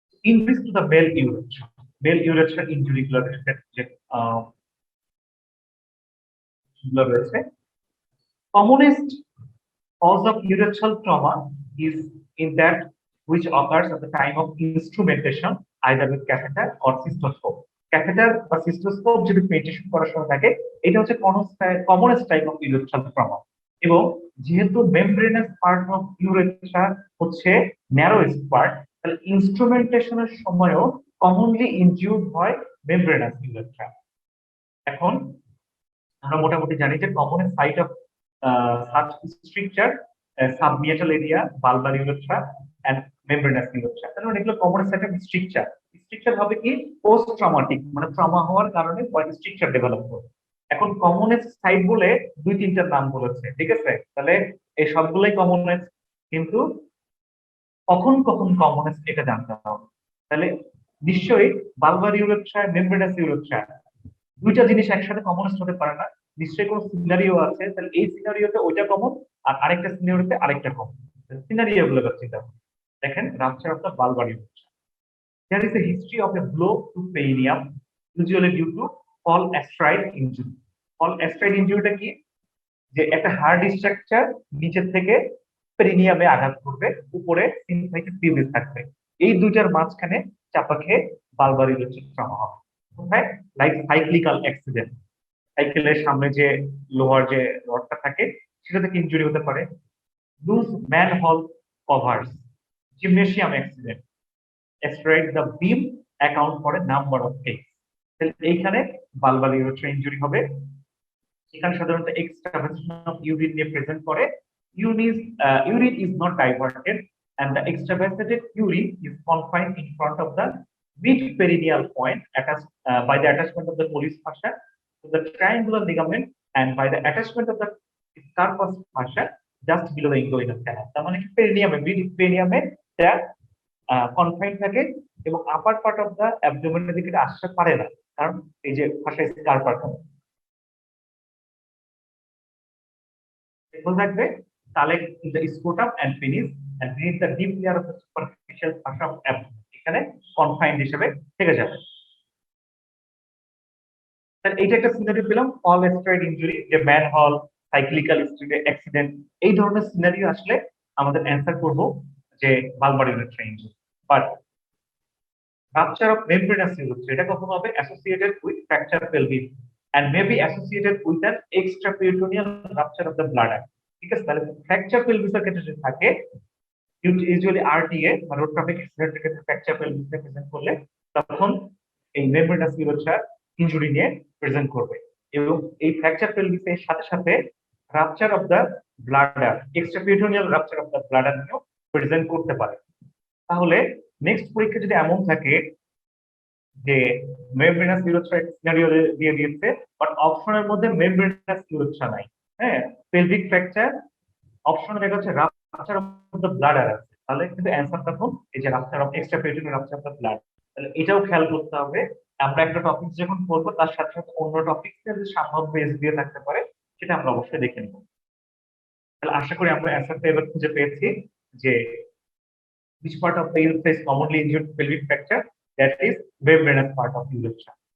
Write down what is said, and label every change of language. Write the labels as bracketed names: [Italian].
[Bangla] Increase to the mail urethra injury গুলো যে গুলো রয়েছে। [English] Commonest cause of urethral trauma is in that which occurs at the time of instrumentation either with catheter or cystoscope. [Bangla] Catheter বা সিস্টোস্কোপ যদি penetration করার সময় থাকে, এটা হচ্ছে commonest type of urethral trauma. এবং যেহেতু মেমব্রেনাস পার্ট অফ ইউরেথ্রা হচ্ছে ন্যারোয়েস্ট পার্ট, তাহলে ইনস্ট্রুমেন্টেশনের সময়ও কমনলি ইনজিউর্ড হয় মেমব্রেনাস ইউরেথ্রা। এখন আমরা মোটামুটি জানি যে common site of such structure সাবমিয়েটাল area, Balbir urethra and membranous urethra. তাহলে এগুলো common site of structure. Structure হবে কি পোস্ট ট্রমাটিক, মানে ট্রমা হওয়ার কারণে স্ট্রাকচার ডেভেলপ করে। এখন কমনেস্ট সাইট বলে দুই তিনটার নাম বলেছে, ঠিক আছে, তাহলে এই সবগুলোই কমনেস্ট, কিন্তু কখন কখন কমনেস্ট এটা জানতে হবে। তাহলে নিশ্চয়ই বালবার ইউরেথ্রা, মেমব্রেনাস ইউরেথ্রা দুইটা জিনিস একসাথে কমনেস্ট হতে পারে না। নিশ্চয়ই কোনো সিনারিও আছে, তাহলে এই সিনারিওতে ওইটা কমন আর আরেকটা সিনারিওতে আরেকটা কমন। সিনারিও গুলো চিন্তা করুন। দেখেন, rupture of the Balbir urethra. [English] There is a history of a blow to perineum, usually due to fall astride injury. [Bangla] fall astride ইনজুরিটা কি? যে একটা হার্ড স্ট্রাকচার নিচের থেকে পেরিনিয়ামে আঘাত করবে, উপরে সিনথেটিক টিউবিস থাকবে, এই দুইটার মাঝখানে চাপা খেয়ে বালবার ইউরেথ্রা ট্রমা হবে। কোথায়? লাইক সাইক্লিক্যাল অ্যাক্সিডেন্ট, সাইকেলের সামনে যে লোহার যে রডটা থাকে সেটা থেকে ইনজুরি হতে পারে। Loose manhole covers, gymnasium accident, asteroid the beam account for a number of case. এইখানে বালবার ইউরেথ্রা ইনজুরি হবে। এখানে সাধারণত এক্সট্রাভার্সন অফ ইউরিন নিয়ে প্রেজেন্ট করে। [English] Urine is not diverted and the extravasated urine is confined in front of the mid perineal point attached by the attachment of the pollice fascia to the triangular ligament and by the attachment of the scarpus fascia just below the inguinal canal. [Bangla] তার মানে কি পেরিনিয়ামে, mid পেরিনিয়ামে এটা confine থাকে এবং আপার part of the অ্যাবডোমেনের দিকে আসতে পারে না, কারণ এই যে ফাঁসা স্কার্পার থাকবে। [English] collect in the scrotum and penis and beneath the deep layer of the superficial fascia of abdomen, [Bangla] এখানে কনফাইন্ড হিসেবে থেকে যাবে। তাহলে এইটা একটা সিনারিও পেলাম, অল স্ট্রেড ইনজুরি, যে ম্যানহোল, সাইক্লিক্যাল অ্যাক্সিডেন্ট, এই ধরনের সিনারিও আসলে আমাদের অ্যান্সার করব যে Balbir urethra injury. [English] but rupture of membranous urethra [Bangla] এটা কখন হবে? [English] associated with fracture pelvis and may be associated with an extraperitoneal rupture of the bladder। [Bangla] ঠিক আছে, তাহলে ফ্র্যাকচার পেলভিসের ক্ষেত্রে যদি থাকে, ইউজুয়ালি আরটিএ বা রোড ট্রাফিক অ্যাক্সিডেন্টের ক্ষেত্রে ফ্র্যাকচার পেলভিস প্রেজেন্ট করলে, তখন এই মেমব্রেনাস ইউরেথ্রা ইনজুরি নিয়ে প্রেজেন্ট করবে। এবং এই ফ্র্যাকচার পেলভিসের সাথে সাথে rupture of the bladder, এক্সট্রাপিরিটোনিয়াল rupture of the bladder নিয়েও প্রেজেন্ট করতে পারে। তাহলে নেক্সট পরীক্ষা যদি এমন থাকে যে মেমব্রেনাস ইউরেথ্রা সিনারিও দিয়ে দিয়েছে, বাট অপশনের মধ্যে মেমব্রেনাস ইউরেথ্রা নাই, হ্যাঁ, পেলভিক ফ্র্যাকচার, অপশনে দেখা হচ্ছে রাপচার অফ দ্য ব্লাডার আছে, তাহলে কিন্তু অ্যান্সার তখন এই যে rupture of এক্সট্রাপিরিটোনিয়াল rupture of the blood. তাহলে এটাও খেয়াল করতে হবে। আমরা একটা টপিক যখন পড়বো তার সাথে সাথে অন্য টপিকের যে সম্ভাব্য এস দিয়ে থাকতে পারে সেটা আমরা অবশ্যই দেখে নেব। তাহলে আশা করি আমরা অ্যান্সারটা এবার খুঁজে পেয়েছি যে [English] which part of the urethra is commonly injured pelvic fracture, that is membranous part of urethra.